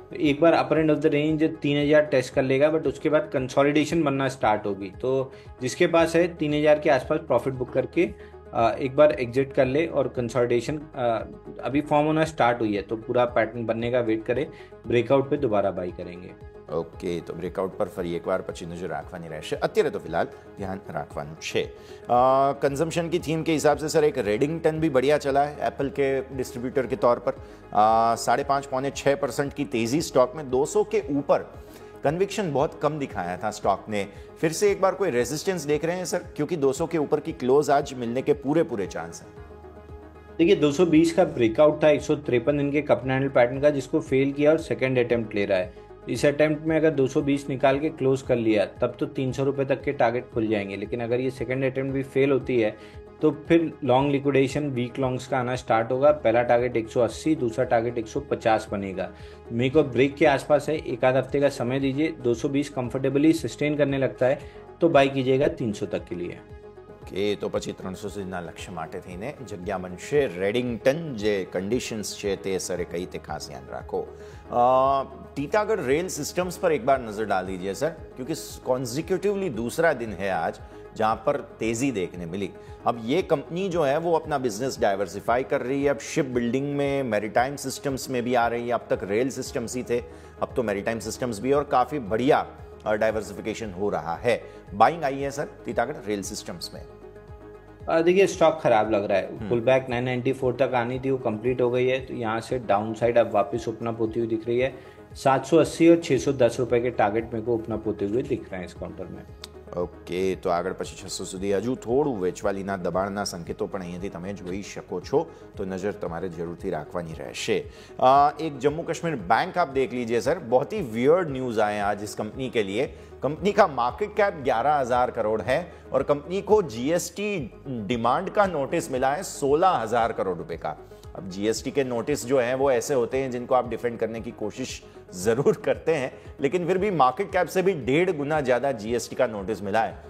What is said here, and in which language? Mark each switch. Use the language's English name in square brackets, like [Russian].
[Hindi] तो एक बार अपर end of the range 3000 test कर लेगा, बट उसके बाद कंसोलिडेशन बनना स्टार्ट होगी। तो जिसके पास है 3000 के आसपास प्रॉफिट बुक करके एक बार एग्जिट कर ले, और कंसोलिडेशन अभी फॉर्म होना स्टार्ट हुई है तो पूरा पैटर्न बनने का वेट करे, ब्रेकआउट पे दोबारा बाई करेंगे। ओके, तो ब्रेकआउट पर फरी एक बार [Gujarati] પછી નજર રાખવાની રહેશે। અત્યારે તો [Hindi] फिलहाल ध्यान [Gujarati] રાખવાનું છે। [Hindi] कंजम्पशन की थीम के हिसाब से सर एक रेडिंगटन भी बढ़िया चला है एप्पल के डिस्ट्रीब्यूटर के तौर पर। 5.5-6% की तेज़ी स्टॉक में 200 के ऊपर। कन्विक्शन बहुत कम दिखाया था स्टॉक ने, फिर से एक बार कोई रेजिस्टेंस देख रहे हैं सर, क्योंकि 200 के ऊपर की क्लोज आज मिलने के पूरे चांस हैं। देखिए 220 का ब्रेकआउट था 153 दिन के कप एंड हैंडल पैटर्न का, जिसको फेल किया और सेकंड अटेम्प्ट ले रहा है। इस अटेम्प्ट में अगर 220 निकाल के क्लोज कर लिया तब तो 300 रुपये तक के टारगेट खुल जाएंगे, लेकिन अगर ये सेकंड अटेम्प्ट भी फेल होती है तो फिर लॉन्ग लिक्विडेशन वीक लॉन्ग्स का आना स्टार्ट होगा। पहला टारगेट 180, दूसरा टारगेट 150 बनेगा। मेरे को ब्रेक के आसपास है, एक आध हफ्ते का समय दीजिए। 220 कंफर्टेबली सस्टेन करने लगता है तो बाय कीजिएगा 300 तक के लिए। [Gujarati] કે તો પછી 300 સુધીના લક્ષ્ય માટે થઈને જગ્યા બનશે। રેડિંગ્ટન જે કન્ડિશન્સ છે તે સરે કઈ તે ખાસ ધ્યાન રાખો। [Hindi] टीटागढ़ रेल सिस्टम्स पर एक बार नजर डाल दीजिए सर, क्योंकि कॉन्जिक्यूटिवली दूसरा दिन है आज जहां पर तेजी देखने मिली। अब ये कंपनी जो है वो अपना बिजनेस डाइवर्सिफाई कर रही है। अब शिप बिल्डिंग में, मैरीटाइम सिस्टम्स में भी आ रही है। अब तक रेल सिस्टम्स ही थे, अब तो मैरीटाइम सिस्टम्स भी, और काफी बढ़िया डाइवर्सिफिकेशन हो रहा है। बाइंग आई है सर टीटागढ़ रेल सिस्टम्स में। देखिए स्टॉक खराब लग रहा है। पुल बैक 994 तक आनी थी, वो कंप्लीट हो गई है, तो यहाँ से डाउन साइड अब वापस ओपन अप होती हुई दिख रही है। 780 और 610 रुपए के टारगेट मेरे को ओपन अप होते हुए दिख रहे हैं इस काउंटर में। ओके, तो [Gujarati] આગળ પછી 600 સુધી હજુ થોડું વેચવાલીના દબાણના સંકેતો પણ અહીંયાથી તમે જોઈ શકો છો, તો નજર તમારે જરૂરથી રાખવાની રહેશે। એક [Hindi] जम्मू कश्मीर बैंक आप देख लीजिए सर, बहुत ही वियर्ड न्यूज़ आए आज इस कंपनी के लिए। कंपनी का मार्केट कैप 11,000 करोड़ है और कंपनी को जीएसटी डिमांड का नोटिस मिला है 16,000 करोड़ रुपए का। अब जीएसटी के नोटिस जो हैं वो ऐसे होते हैं जिनको आप डिफेंड करने की कोशिश जरूर करते हैं, लेकिन फिर भी मार्केट कैप से भी 1.5 गुना ज्यादा जीएसटी का नोटिस मिला है।